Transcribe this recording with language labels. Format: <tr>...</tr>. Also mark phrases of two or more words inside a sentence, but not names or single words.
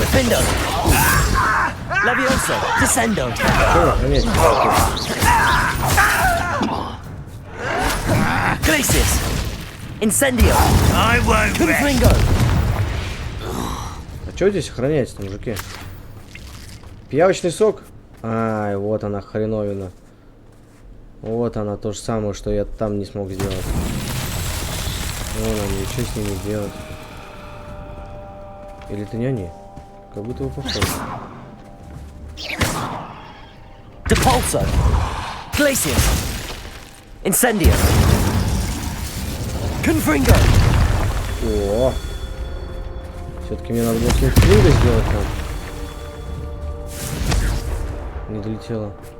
<ru>Defendo! Levioso! Descendo! Glacius! Incendio!</ru> <en>I won't rest.</en> <ru>Confringo! А что здесь охраняется-то, мужики? Пиявочный сок? Ай, вот она хреновина. Вот она, то же самое, что я там не смог сделать. Вон они, что с ними делать? Или это не они? Как будто бы похоже. Depulso! Glacius! Incendio! Confringo! О! Все-таки мне надо было кинг сделать там. Не долетело.</ru>